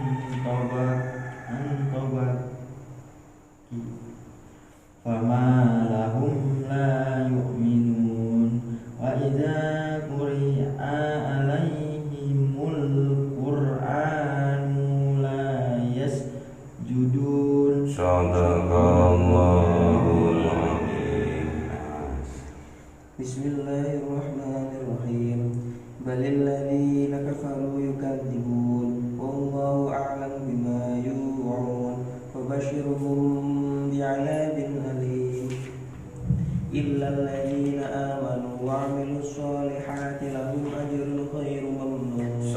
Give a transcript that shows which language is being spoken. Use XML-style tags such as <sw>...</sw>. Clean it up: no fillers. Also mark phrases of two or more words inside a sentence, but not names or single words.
<ar>طبق فما لهم لا يؤمنون وإذا قرئ عليهم القرآن لا يسجدون. صدق الله العظيم. Bismillahirrahmanirrahim. بل الذين كفروا يكذبون والله أعلم بما يوعون فبشرهم بعذاب أليم إلا الذين آمنوا وعملوا الصالحات لهم أجر غير ممنون.</ar>